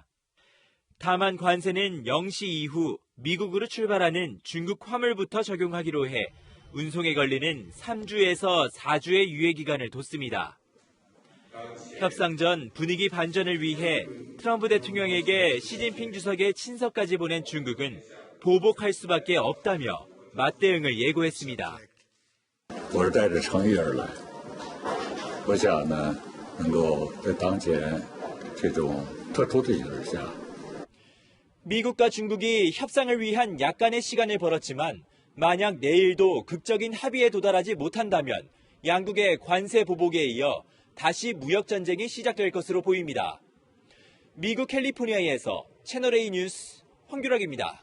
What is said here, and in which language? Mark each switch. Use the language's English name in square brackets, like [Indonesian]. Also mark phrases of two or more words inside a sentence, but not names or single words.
[Korean] 다만 관세는 0시 이후 미국으로 출발하는 중국 화물부터 적용하기로 해 운송에 걸리는 3주에서 4주의 유예기간을 뒀습니다. 협상 전 분위기 반전을 위해 트럼프 대통령에게 시진핑 주석의 친서까지 보낸 중국은 보복할 수밖에 없다며 맞대응을 예고했습니다. [Chinese] 我是带着诚意而来，我想呢，能够在当前这种特殊的形势下， [Korean] 미국과 중국이 협상을 위한 약간의 시간을 벌었지만 만약 내일도 극적인 합의에 도달하지 못한다면 양국의 관세 보복에 이어 다시 무역 전쟁이 시작될 것으로 보입니다. 미국 캘리포니아에서 채널A 뉴스 황규락입니다.